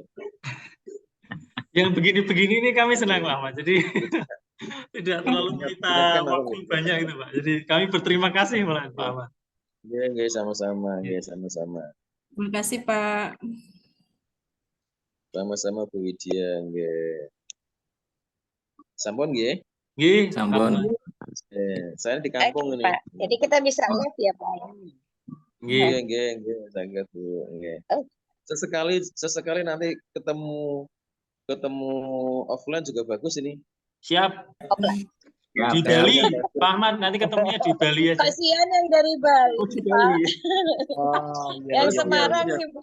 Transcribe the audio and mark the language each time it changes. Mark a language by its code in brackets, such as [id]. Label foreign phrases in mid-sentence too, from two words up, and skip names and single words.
[id] Yang begini-begini ini kami senang Pak. Jadi tidak terlalu kita waktu banyak itu Pak. Jadi kami berterima kasih malah Pak Ahmad. Nggih, sama-sama. Terima kasih Pak. Sama-sama Bu Widya, nggih. [jv] Sampun nggih? Nggih, sampun. [id] Saya di kampung ini. Pak. Jadi kita bisa live ya Pak. Nggih, sangat Bu. Nggih. Sesekali nanti ketemu offline juga bagus ini. Siap. Di Bali, Pak Ahmad nanti ketemunya di Bali aja. Kasihan yang dari Bali. Di Bali. Yang Semarang sih Bu.